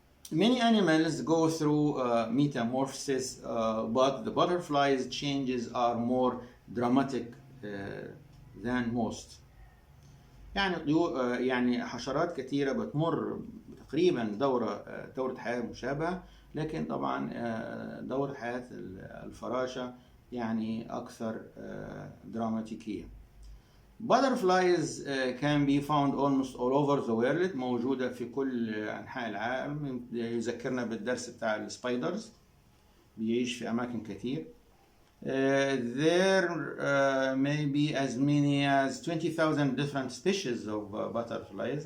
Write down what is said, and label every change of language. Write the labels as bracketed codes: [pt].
[en] Many animals go through metamorphosis, but the butterfly's changes are more dramatic than most. [ar] يعني حشرات كثيرة بتمر تقريبا دورة حياة مشابهة، لكن طبعا دورة حياة الفراشة يعني أكثر دراماتيكية. [en] Butterflies can be found almost all over the world، [ar] موجودة في كل أنحاء العالم. يذكرنا بالدرس بتاع السبايدرز، بيعيش في أماكن كثير. [en] There may be as many as 20,000 different species of butterflies.